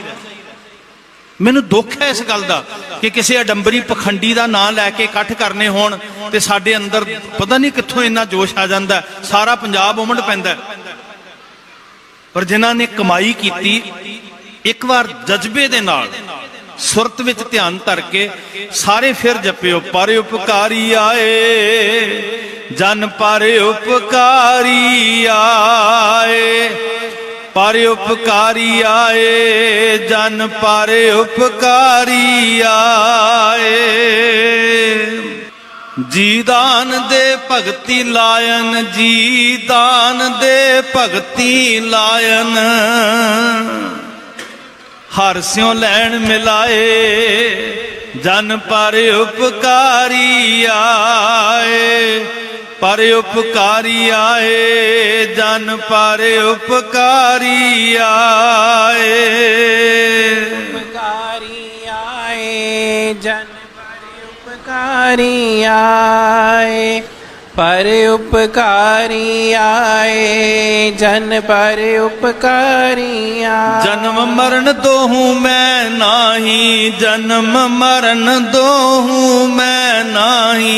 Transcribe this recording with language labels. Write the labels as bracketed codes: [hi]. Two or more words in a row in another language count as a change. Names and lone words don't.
[pa] ਮੈਨੂੰ ਦੁਖ ਹੈ ਇਸ ਗਲ ਦਾ ਕਿ ਕਿਸੀ ਅਡੰਬਰੀ ਪਖੰਡੀ ਕਾ ਨਾਮ ਲੈਕੇ ਇਕੱਠ ਕਰਨੇ ਹੋਣ ਤੇ ਸਾਡੇ ਅੰਦਰ ਪਤਾ ਨਹੀਂ ਕਿੱਥੋਂ ਇੰਨਾ ਜੋਸ਼ ਆ ਜਾਂਦਾ ਹੈ, ਸਾਰਾ ਪੰਜਾਬ ਉਮੜ ਪੈਂਦਾ ਹੈ। ਪਰ ਜਿਨ੍ਹਾਂ ਨੇ ਕਮਾਈ ਕੀਤੀ, ਏਕ ਬਾਰ ਜਜ਼ਬੇ ਦੇ ਨਾਲ ਸੁਰਤ ਵਿਚ ਧਿਆਨ ਧਰ ਕੇ ਸਾਰੇ ਫਿਰ ਜਪਿਓ। [hi] पर उपकारी आए जन पर उपकारी आए, पर उपकारी आए जन पर उपकारी आए। जी दान दे भगती लायन, जी दान दे भगती लायन, हर स्यों लैन मिलाए जन पर उपकारी आए। पर उपकारी आए, जन पर उपकारी आए। उपकारी आए जन पर उपकारी आए, पर उपकारी आए जन पर उपकारी आए। जन्म मरण दोहूं मैं नाही, जन्म मरण दोहूं मैं नाही।